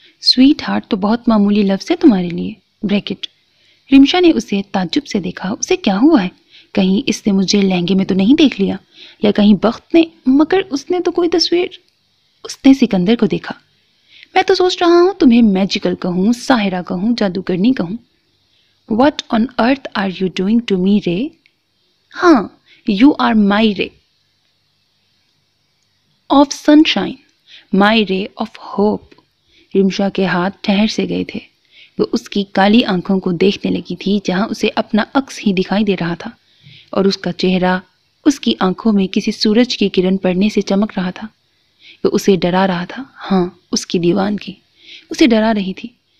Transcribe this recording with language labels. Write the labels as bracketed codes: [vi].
[hi] Sweet heart तो बहुत मामूली लफ्ज़ है तुम्हारे लिए, ब्रैकेट। रिमशा ने उसे ताज्जुब से देखा। उसे क्या हुआ है? कहीं इसने मुझे लहंगे में तो नहीं देख लिया, या कहीं बख्त ने? मगर उसने तो कोई तस्वीर। उसने सिकंदर को देखा। मैं तो सोच रहा हूँ तुम्हें मैजिकल कहूँ, साहिरा कहूँ, जादूगरनी कहूँ। [en] What on earth are you doing to me, रे? हाँ, you are my ray of sunshine, my ray of hope। [hi] Rimsha के हाथ ठहर से गए थे। वो उसकी काली आंखों को देखने लगी थी जहां उसे अपना अक्स ही दिखाई दे रहा था, और उसका चेहरा उसकी आंखों में किसी सूरज की किरण पड़ने से चमक रहा था। वो उसे डरा रहा था। हाँ, उसकी दीवानगी उसे डरा रही थी।